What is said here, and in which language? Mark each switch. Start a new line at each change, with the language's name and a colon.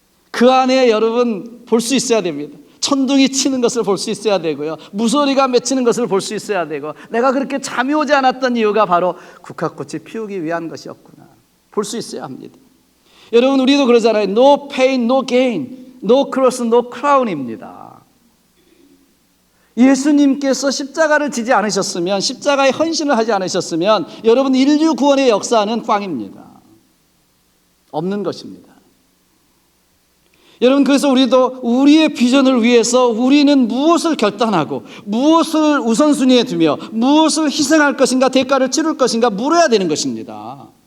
Korean: 그 안에 여러분 볼 수 있어야 됩니다. 천둥이 치는 것을 볼 수 있어야 되고요, 무소리가 맺히는 것을 볼 수 있어야 되고, 내가 그렇게 잠이 오지 않았던 이유가 바로 국화꽃이 피우기 위한 것이었구나 볼 수 있어야 합니다. 여러분, 우리도 그러잖아요.
English: No pain, no gain, no cross, no crown입니다.
Korean: 예수님께서 십자가를 지지 않으셨으면, 십자가의 헌신을 하지 않으셨으면 여러분, 인류 구원의 역사는 꽝입니다. 없는 것입니다. 여러분, 그래서 우리도 우리의 비전을 위해서 우리는 무엇을 결단하고 무엇을 우선순위에 두며 무엇을 희생할 것인가, 대가를 치를 것인가 물어야 되는 것입니다.